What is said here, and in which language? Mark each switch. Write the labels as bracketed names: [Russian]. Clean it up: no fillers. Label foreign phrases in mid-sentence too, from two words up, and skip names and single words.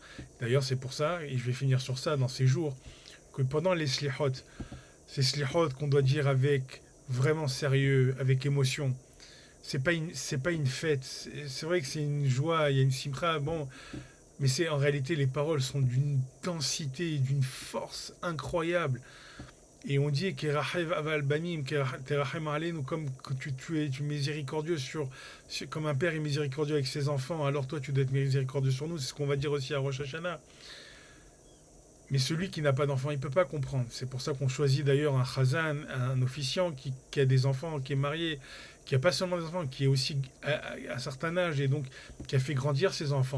[French] D'ailleurs c'est pour ça, et je vais finir sur ça dans ces jours, que pendant les slihot, ces slihot qu'on doit dire avec vraiment sérieux, avec émotion, c'est pas une fête. C'est vrai que c'est une joie, il y a une simcha, bon, mais c'est en réalité les paroles sont d'une densité et d'une force incroyable. Et on dit [Hebrew] כרחם אב על בנים תרחם עלינו, [French] comme que tu es miséricordieux comme un père est miséricordieux avec ses enfants, alors toi tu dois être miséricordieux sur nous. C'est ce qu'on va dire aussi à Rosh Hashanah. Mais celui qui n'a pas d'enfant, il ne peut pas comprendre. C'est pour ça qu'on choisit d'ailleurs un chazan, un officiant qui a des enfants, qui est marié, qui n'a pas seulement des enfants, qui est aussi à un certain âge, et donc qui a fait grandir ses enfants.